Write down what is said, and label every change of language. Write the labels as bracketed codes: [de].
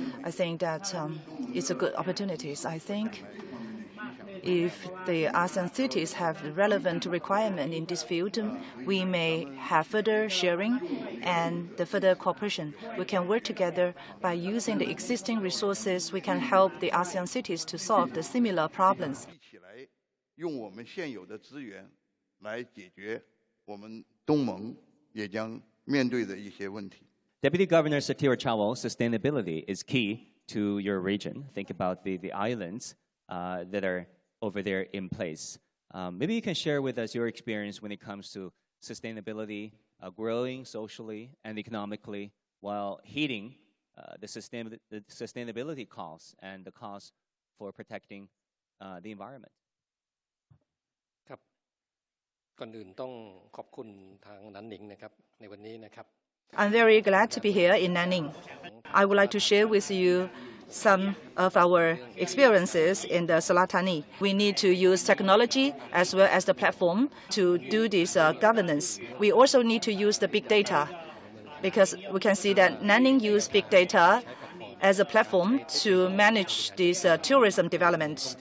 [en] I think that it's a good opportunity. I think if the ASEAN cities have the relevant requirement in this field, we may have further sharing and the further cooperation. We can work together by using the existing resources. We can help the ASEAN cities to solve the similar problems. [zh] 用我们现有的资源来解决我们东盟也将面对的一些问题。 [en] Deputy Governor Satira Chawal, sustainability is key to your region. Think about the islands that are over there in place. Maybe you can share with us your experience when it comes to sustainability, growing socially and economically while heeding the sustainability costs and the costs for protecting the environment. [th] ครับก่อนอื่นต้องขอบคุณทางนันหนิงนะครับในวันนี้นะครับ [en] I'm very glad to be here in Nanning. I would like to share with you some of our experiences in the Selatani. We need to use technology as well as the platform to do this governance. We also need to use the big data, because we can see that Nanning used big data as a platform to manage this tourism development.